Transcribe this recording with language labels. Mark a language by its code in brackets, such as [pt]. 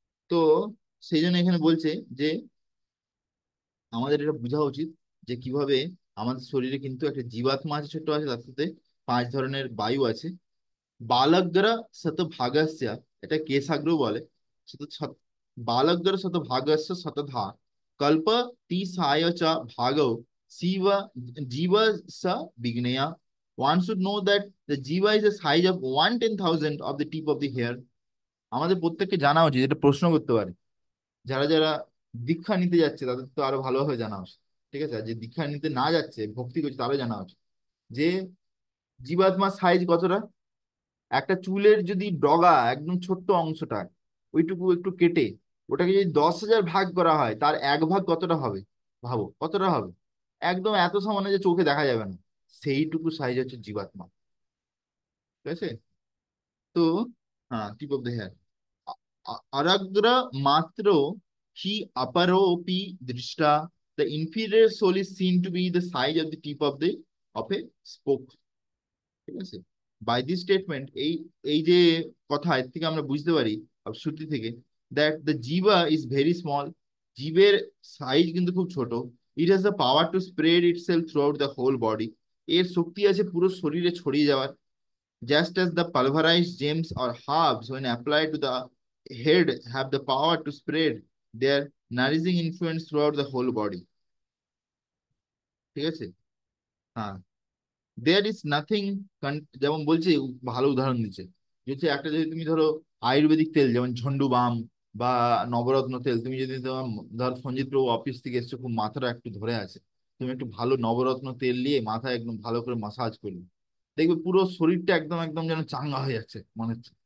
[bn] তো সেই জন্য এখানে বলছে যে আমাদের এটা বোঝা উচিত যে কিভাবে আমাদের শরীরে কিন্তু একটা জীবাত্মা আছে, ছোট্ট আছে, তার সাথে পাঁচ ধরনের বায়ু আছে। [sa] বালগ্র শতভাগস্য, এটা কেশাগ্র বলে, শত বালগ্র শতভাগস্য শতধা কল্প তিসায় চ ভাগৌ শিব জীব স বিঘ্নেয়। [en] One should know that the jiva is the size of 1/10,000 of the tip of the hair. [bn] আমাদের প্রত্যেককে জানা উচিত, এটা প্রশ্ন করতে পারে যারা যারা দীক্ষা নিতে যাচ্ছে, তাদের তো আরো ভালোভাবে জানা উচিত। ঠিক আছে। আর যে দীক্ষা নিতে না যাচ্ছে, ভক্তি করছে, তারও জানা উচিত যে জীবাত্মার সাইজ কতটা। একটা চুলের যদি ডগা একদম ছোট্ট অংশটা, ওইটুকু একটু কেটে ওটাকে যদি 10,000 ভাগ করা হয়, তার এক ভাগ কতটা হবে? ভাবো কতটা হবে। একদম এত সামান্য যে চোখে দেখা যাবে না, সেইটুকু সাইজ হচ্ছে জীবাত্মা। ঠিক আছে। তো হ্যাঁ, [en] tip of the hair, [sa] aragra matro hi aparopi drishta, [en] the inferior soul is seen to be the size of the tip of a spoke। [bn] ঠিক আছে। [en] by this statement, [bn] এই এই যে কথা, এর থেকে আমরা বুঝতে পারি, শ্রুতি থেকে, [en] that the জিবা is very small, [bn] জীবের সাইজ কিন্তু খুব ছোট। [en] it has the power to spread itself throughout the whole body, [bn] এর শক্তি আছে পুরো শরীরে ছড়িয়ে যাওয়ার। [en] Just as the pulverized gems or herbs, when applied to the head, have the power to spread their nourishing influence throughout the whole body। [bn] ঠিক আছে। হ্যাঁ, [en] there is nothing, [bn] যেমন বলছে, ভালো উদাহরণ দিচ্ছে, যে একটা যদি তুমি ধরো আয়ুর্বেদিক তেল যেমন ঝন্ডু বাম বা নবরত্ন তেল, তুমি যদি তোমার, ধর সঞ্জিত প্রভু অফিস থেকে এসছো, খুব মাথাটা একটু ধরে আছে, তুমি একটু ভালো নবরত্ন তেল নিয়ে মাথায় একদম ভালো করে মাসাজ করলে, দেখবে পুরো শরীরটা একদম একদম যেন চাঙ্গা হয়ে যাচ্ছে মনে হচ্ছে।